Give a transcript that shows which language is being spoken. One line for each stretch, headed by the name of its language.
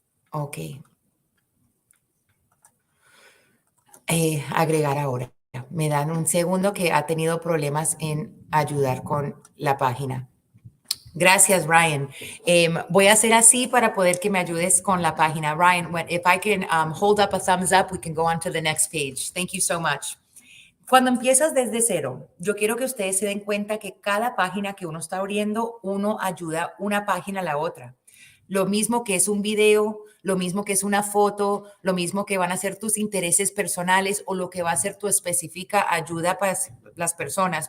Spanish: Ok. Agregar ahora. Me dan un segundo que ha tenido problemas en ayudar con la página. Gracias, Ryan. Voy a hacer así para poder que me ayudes con la página.
English: Ryan, if I can hold up a thumbs up, we can go on to the next page. Thank you so much.
Spanish: Cuando empiezas desde cero, yo quiero que ustedes se den cuenta que cada página que uno está abriendo, uno ayuda una página a la otra. Lo mismo que es un video, lo mismo que es una foto, lo mismo que van a ser tus intereses personales o lo que va a ser tu específica ayuda para las personas.